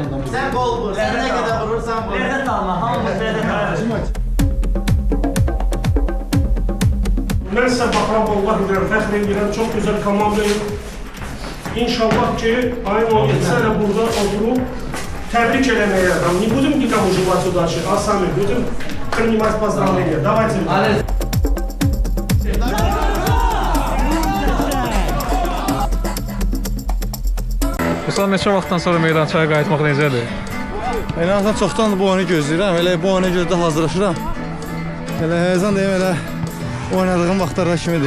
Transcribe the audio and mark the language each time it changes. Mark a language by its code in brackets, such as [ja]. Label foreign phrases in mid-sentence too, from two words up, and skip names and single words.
[az] Sən qol vur, sən nə qədər vurursan vur. Ləzzət alma, hamımız ləzzət alır. [tr] Ben size bakram Allah bilir, [az] fəxr edirəm, [tr] çok güzel komandayım. [az] İnşallah ki, ayın 17'sine burada oturup təbrik eləməyə. [ru] Не будем никому желать удачи, а сами будем принимать поздравления. Давайте. [az] Məsələn, neçə vaxtdan sonra meydançaya qayıtmaq necədir? En azından çoxdan bu oyunu gözləyirəm. Elə bu oyuna görə də hazırlaşıram. Elə həyəcan deyim, elə oynadığım vaxtlarda kimidir.